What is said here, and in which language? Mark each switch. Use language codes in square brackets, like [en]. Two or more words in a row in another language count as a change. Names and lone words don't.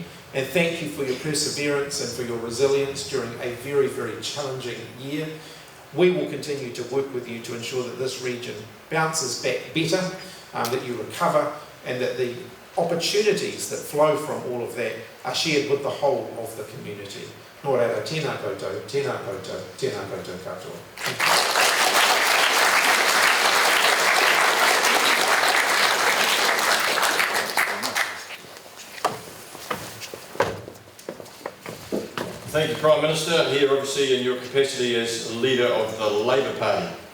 [en] And thank you for your perseverance and for your resilience during a very, very challenging year. We will continue to work with you to ensure that this region bounces back better, that you recover, and that the opportunities that flow from all of that are shared with the whole of the community. [mi] Nō reira, tēnā koutou, tēnā koutou, tēnā koutou katoa. [en] Thank you, Prime Minister, here obviously in your capacity as leader of the Labour Party.